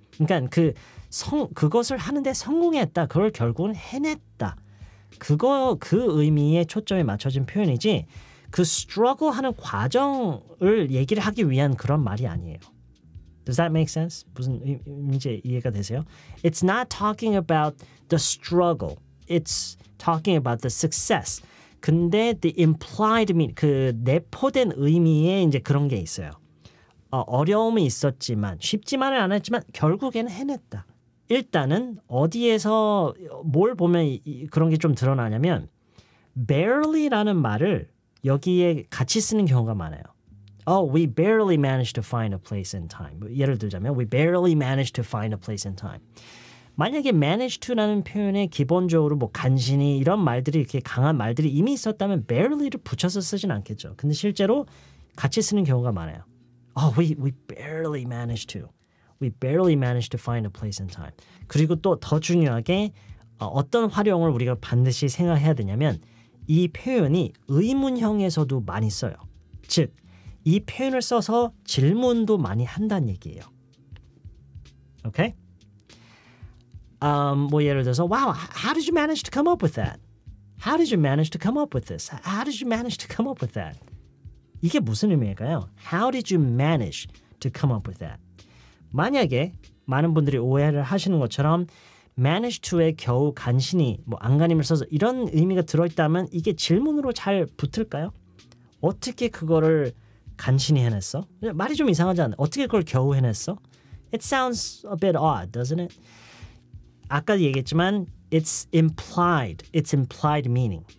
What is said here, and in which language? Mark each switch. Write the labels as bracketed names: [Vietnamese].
[Korean] 그러니까 그것을 하는데 성공했다. 그걸 결국은 해냈다. 그 의미에 초점이 맞춰진 표현이지 그 struggle 하는 과정을 얘기를 하기 위한 그런 말이 아니에요. [English] Does that make sense? [Korean] 무슨 의미인지 이해가 되세요? [English] It's not talking about the struggle. It's talking about the success. [Korean] 근데 [English] the implied meaning, [Korean] 그 내포된 의미에 이제 그런 게 있어요. 어려움이 있었지만 쉽지만은 않았지만 결국에는 해냈다. 일단은 어디에서 뭘 보면 그런 게 좀 드러나냐면 barely라는 말을 여기에 같이 쓰는 경우가 많아요. [English] We barely managed to find a place in time. [Korean] 예를 들자면 [English] we barely managed to find a place in time. [Korean] 만약에 manage to라는 표현에 기본적으로 간신히 이런 말들이 이렇게 강한 말들이 이미 있었다면 barely를 붙여서 쓰진 않겠죠. 근데 실제로 같이 쓰는 경우가 많아요. [English] We barely managed to. We barely managed to find a place in time. [Korean] 그리고 또 더 중요하게 어떤 활용을 우리가 반드시 생각해야 되냐면 이 표현이 의문형에서도 많이 써요. 즉, 이 표현을 써서 질문도 많이 한다는 얘기예요. 오케이? 예를 들어서 [English] Wow, how did you manage to come up with that? How did you manage to come up with this? How did you manage to come up with that? [Korean] 이게 무슨 의미일까요? [English] How did you manage to come up with that? [Korean] 만약에 많은 분들이 오해를 하시는 것처럼 manage to에 겨우 간신히 안간힘을 써서 이런 의미가 들어있다면 이게 질문으로 잘 붙을까요? 어떻게 그거를 간신히 해냈어? 말이 좀 이상하지 않나요? 어떻게 그걸 겨우 해냈어? [English] It sounds a bit odd, doesn't it? [Korean] 아까 얘기했지만 [English] it's implied meaning.